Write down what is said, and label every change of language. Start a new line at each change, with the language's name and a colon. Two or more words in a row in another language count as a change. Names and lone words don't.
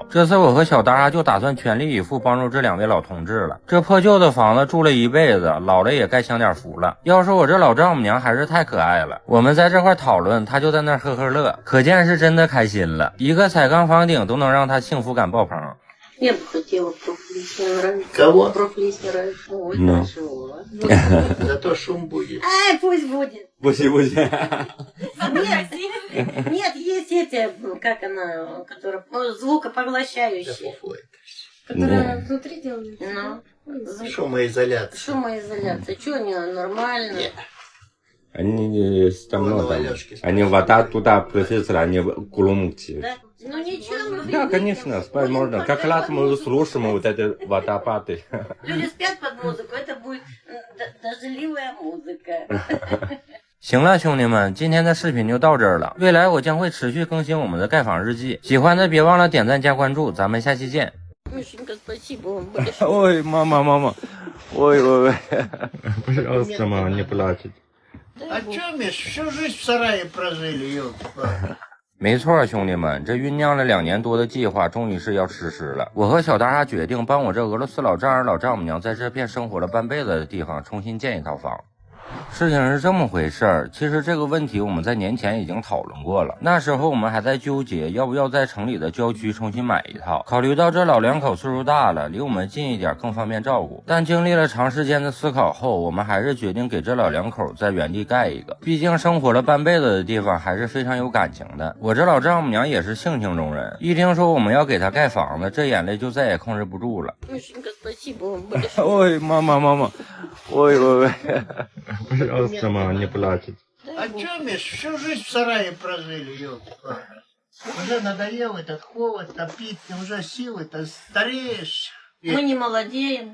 Chinese: 这次我和小达就打算全力以赴帮助这2位老同志了。这破旧的房子住了一辈子，老了也该享点福了。要说我这老丈母娘还是太可爱了，我们在这块讨论，她就在那呵呵乐，可见是真的开心了。一个彩钢房顶都能让她幸福感爆棚。
Russian: Я бы хотела профлист, мне нравится. Кого? Профлист нравится. Ой, Ну. хорошо. Зато шум будет. Ай, пусть будет. Пусть. Нет, есть эти, как она, которая звукопоглощающие. Которая внутри делают. Ну, Шумоизоляция. шумоизоляция. Что они нормально? Они там много. Они вода туда профессора, они громче. Да? Ну ничего. Да, конечно, спать можно. Как раз мы слушаем вот это водопады. Люди спят под музыку, это будет дождливая музыка.
Chinese: 行了，兄弟们，今天的视频就到这儿了。未来我将会持续更新我们的盖房日记，喜欢的别忘了点赞加关注，咱们下期见。
Russian: Мишенька, спасибо вам большое. Ой, мама. Ой. Пожалуйста, мама, не плачьте. А чё, Миш, всю жизнь в сарае прожили, ёлки-палки.
Chinese: 没错，兄弟们，这酝酿了2年多的计划终于是要实施了。我和小达决定帮我这俄罗斯老丈人老丈母娘在这片生活了半辈子的地方重新建一套房。事情是这么回事儿，其实这个问题我们在年前已经讨论过了，那时候我们还在纠结要不要在城里的郊区重新买一套，考虑到这老两口岁数大了，离我们近一点更方便照顾。但经历了长时间的思考后，我们还是决定给这老两口在原地盖一个，毕竟生活了半辈子的地方还是非常有感情的。我这老丈母娘也是性情中人，一听说我们要给她盖房子，这眼泪就再也控制不住了。
Russian: Мишенька, спасибо вам большое. Ой, мама. Ой. Пожалуйста, мама, не плачьте. А чё, Миш, всю жизнь в сарае прожили, ёлки-палки. Уже надоел этот холод, топить, уже силы-то стареешь. Мы не молодеем.